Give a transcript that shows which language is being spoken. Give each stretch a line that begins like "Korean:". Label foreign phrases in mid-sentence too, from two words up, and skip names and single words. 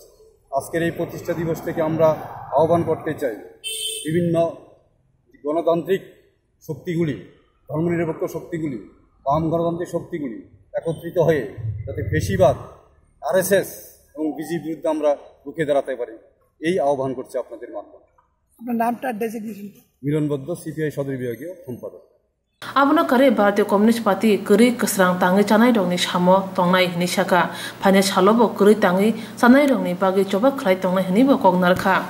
Bangla: আজকের এই প্রতিষ্ঠা দিবস থেকে আমরা আহ্বান করতে চাই বিভিন্ন গণতান্ত্রিক শক্তিগুলি, ধর্মনিরপেক্ষ শক্তিগুলি, বাম গণতান্ত্রিক শক্তিগুলি একত্রিত হয়ে যাতে ফ্যাসিবাদ, আরএসএস এবং বিজেপির বিরুদ্ধে আমরা রুখে দাঁড়াতে পারি, এই আহ্বান করছে আপনাদের মাধ্যমে। আপনার নামটা ডেজিগনেশন? মিলন বৌদ্ধ, সিপিআই সদর বিভাগীয় সম্পাদক।
Kok Borok: Abuna kare Bharatiya Communist Party kuri kasrang tangi chanai rongni samo tongnai hini saka phane salobo kuri tangi chanai rongni bagi choba khlai tongnai hini bo kognarkha